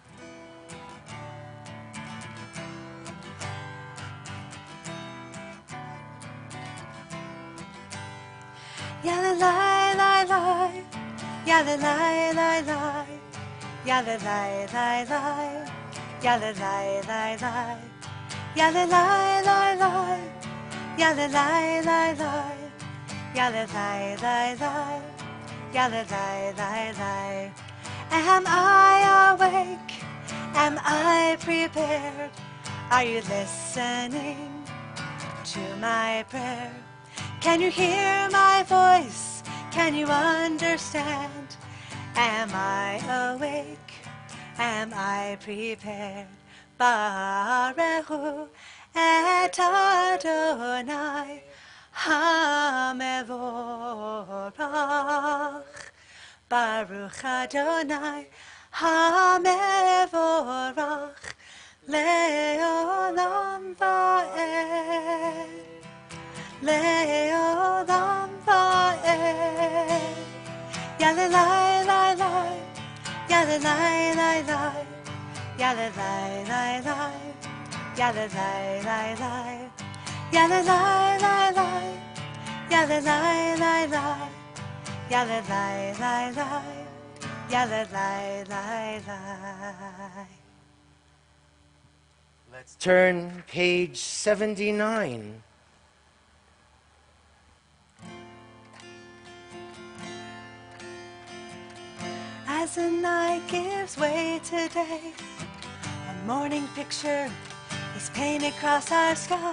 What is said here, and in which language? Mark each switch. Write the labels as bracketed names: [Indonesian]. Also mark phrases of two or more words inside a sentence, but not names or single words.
[English] Yalla lai lai lai, yalla lai lai lai, yalla lai lai lai, yalla lai lai lai, yalla lai lai lai, yalla lai lai lai, yalla lai lai lai, yalla lai lai lai. Am I awake? Am I prepared? Are you listening to my prayer? Can you hear my voice? Can you understand? Am I awake? Am I prepared? [Hebrew] ברוך את אדוני המבורך. ברוך אדוני המבורך לעולם ועד. לעולם ועד. Yalla lai lai lai, yalla lai lai lai, yalla lai lai lai, yalla lai lai lai, yalla lai lai lai, yalla lai lai lai, yalla lai lai lai, yalla lai lai lai. [English] Let's turn page 79. As the night gives way today, a morning picture is painted across our sky.